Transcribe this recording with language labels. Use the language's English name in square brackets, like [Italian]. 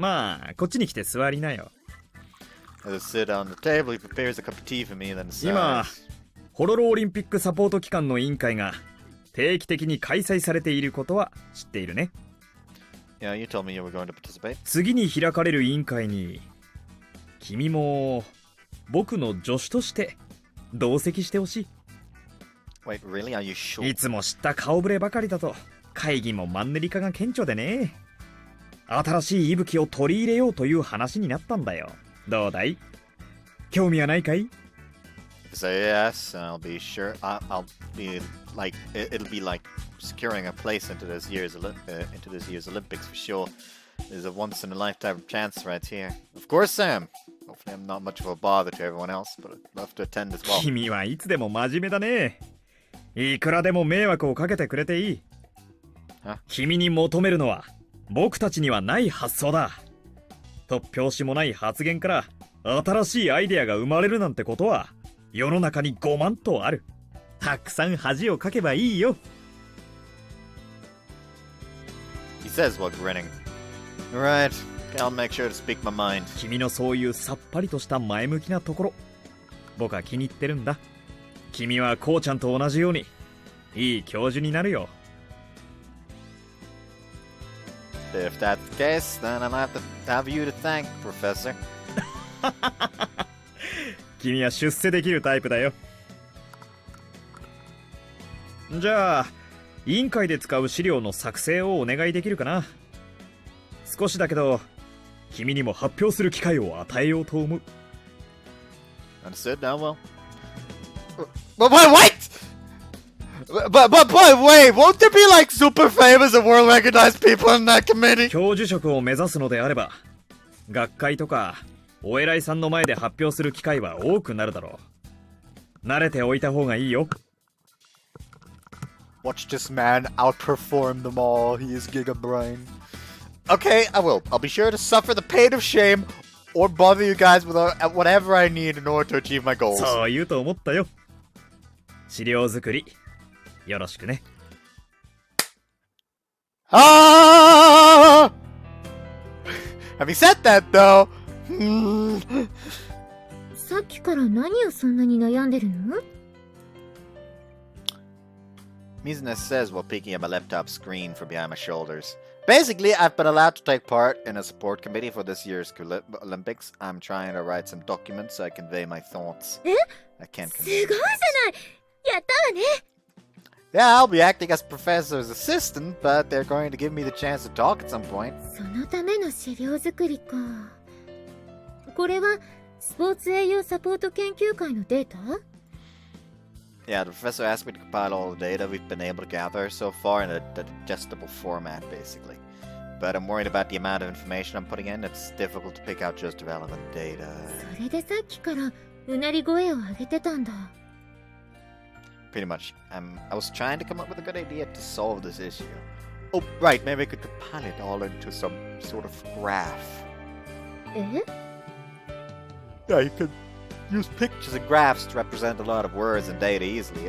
[Japanese] まあ、こっちに来て座りなよ。 [English] As I sit down on the table, he prepares a cup of tea for me, then [Japanese] 今 [English] sighs. [Japanese] ホロロオリンピックサポート機関の委員会が定期的に開催されていることは知っているね。 [English] Yeah, you told me you were going to participate. [Japanese] 次に開かれる委員会に君も僕の助手として同席してほし [English] Wait, really? Are you [Japanese] い。 [English] sure? [Japanese] いつも知った顔ぶればかりだと会議もマンネリ化が顕著でね。新しい息吹を取り入れようという話になったんだよ。どうだい？興味はないかい？ [English] Say yes, and I'll be sure. I'll be like it'll be like securing a place into this year's Olympics for sure. There's a once in a lifetime chance right here. Of course, Sam. Hopefully, I'm not much of a bother to everyone else, but I'd love to attend as well. [Japanese] 君はいつでも真面目だね。いくらでも迷惑をかけてくれていい。君に求めるのは僕たちにはない発想だ。突拍子もない発言から新しいアイデアが生まれるなんてことは世の中に5万とある。たくさん恥をかけばいいよ。 [English] He says while grinning. Alright, I'll make sure to speak my mind. [Japanese] 君のそういうさっぱりとした前向きなところ、僕は気に入ってるんだ。君はこうちゃんと同じようにいい教授になるよ。 [English] If that's the case, then I'll have you to thank, Professor. [Japanese] 君は出世できるタイプだよ。じゃあ委員会で使う資料の作成をお願いできるかな。少しだけど君にも発表する機会を与えようと思う。 [English] Understood? Now, well. But wait! But wait, won't there be like super famous and world recognized people in that committee? [Japanese] 教授職を目指すのであれば学会とかお偉いさんの前で発表する機会は多くなるだろう。慣れておいた方がいいよ。 [English] Watch this man outperform them all. He is Giga Brain. Okay, I will. I'll be sure to suffer the pain of shame or bother you guys with whatever I need in order to achieve my goals. [Japanese] そう言うと思ったよ。資料作りよろしくね。 Ah! [English] Having said that, though, [Japanese] さっきから何をそんなに悩んでるの？ [English] Mizuna says while peeking at my laptop screen from behind my shoulders. Basically, I've been allowed to take part in a support committee for this year's Olympics. I'm trying to write some documents so I convey my thoughts. I can't [Japanese] すごいじゃ [English] convey [Japanese] ない。やったわね。 [English] Yeah, I'll be acting as professor's assistant, but they're going to give me the chance to talk at some point. [Japanese] そのための資料作りか。これはスポーツ栄養サポート研究会のデータ？ [English] Yeah, the professor asked me to compile all the data we've been able to gather so far in a digestible format, basically. But I'm worried about the amount of information I'm putting in. It's difficult to pick out just relevant data. [Japanese] それでさっきからうなり声を上げてたんだ。 [English] pretty much. I was trying to come up with a good idea to solve this issue. Oh, right, maybe I could compile it all into some sort of graph. え Yeah, you could use pictures and graphs to represent a lot of words and data easily.